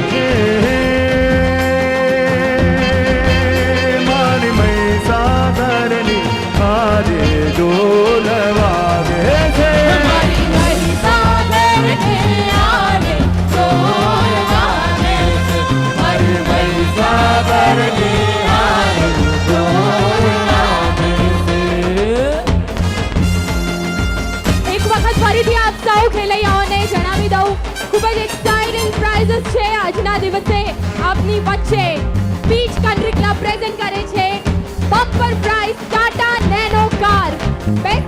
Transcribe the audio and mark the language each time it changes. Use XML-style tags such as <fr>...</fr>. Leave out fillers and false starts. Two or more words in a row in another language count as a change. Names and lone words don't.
<gu>મારી મઈ સાગર ને આરે ઢોલ વાગે સે મઈ સાગર કે આરે ઢોલ વાગે સે મઈ સાગર કે આરે ઢોલ વાગે સે એક વખત ફરીથી આપ સૌ ખેલૈયાઓને જણાવી દઉં ખૂબ જ</gu> <en>exciting prizes</en> <gu>છે આજના દિવસે આપની વચ્ચે બીચ કન્ટ્રી ક્લબ પ્રેઝન્ટ કરે છે</gu> <en>bumper prize</en> <gu>ટાટા નેનો કાર બેસ્ટ</gu>